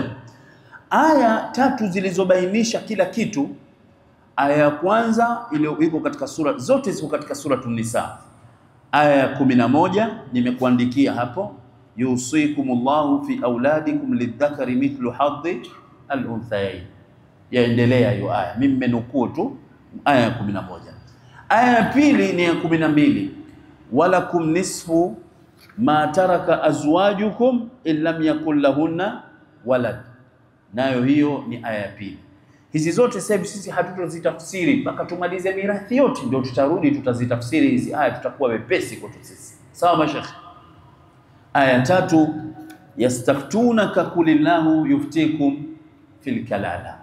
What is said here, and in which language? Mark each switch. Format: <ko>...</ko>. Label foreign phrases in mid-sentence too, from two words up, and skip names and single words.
<sw>Aya 3 zilizobainisha kila kitu, aya ya kwanza ile iko katika sura zote, ziko katika suratul Nisa. Aya ya 11 nimekuandikia hapo,</sw> <ar>يوصيكم الله في أولادكم للذكر مثل حظ الأنثيين.</ar> <sw>Yaendelea hiyo aya, mimi nimenukuu tu aya ya 11. Aya ya pili ni ya 12,</sw> <ar>ولكم نصف ما ترك أزواجكم إن لم يكن لهن ولد.</ar> <sw>Nayo hiyo ni aya ya pili. Hizi zote sasa sisi hatutozitafsiri mpaka tumalize mirathi yote, ndio tutarudi tutazitafsiri hizi aya, tutakuwa wepesi kwetu sisi. Sawa mashekhi?</sw> <ar>Aya 3, يستفتونك قل الله يفتيكم في الكلالة.</ar>